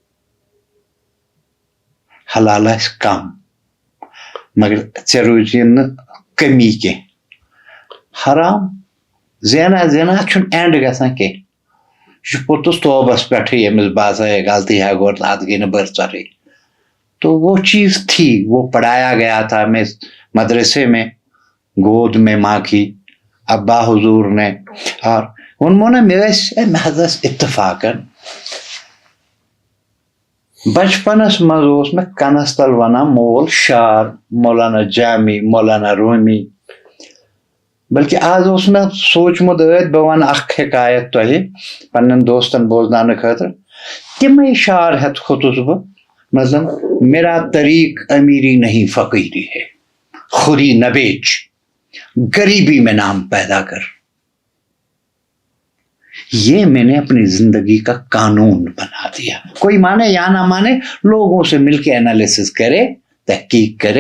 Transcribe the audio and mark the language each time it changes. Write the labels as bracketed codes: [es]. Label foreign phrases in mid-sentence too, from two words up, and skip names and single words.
[ks] حلال آسہِ کم مگر ژےٚ روزی نہٕ کمی کینٛہہ. حرام زینان اتھ چھُنہٕ اینڈ گژھان کینٛہہ. یہِ چھُ پوٚتُس توبس پٮ۪ٹھٕے ییٚمِس باسان ہے غلطی ہے گوٚو اتھ گٔے نہٕ برژرٕے. [ur] تو وہ چیز تھی، وہ پڑھایا گیا تھا. میں مدرسے میں گود میں ماں کی ابا حضور نے، [ks] اور ووٚنمو نا مےٚ حظ ٲس اتفاقن بچپنس منٛز اوس مےٚ کنس تل ونان مول شعر مولانا جامی مولانا رومی. بلکہ آز اوس مےٚ سوٗنٛچمُت بہٕ ونہٕ اکھ حکایت تۄہہِ پننٮ۪ن دوستن بوزناونہٕ خٲطرٕ. تِمے شعر ہٮ۪تھ کھوٚتُس بہٕ. [ur] مطلب میرا طریق امیری نہیں فقیری ہے، خودی نہ بیچ، غریبی میں نام پیدا کر. یہ میں نے اپنی زندگی کا قانون بنا دیا. کوئی مانے یا نہ مانے، لوگوں سے مل کے انالیسس کرے، تحقیق کرے.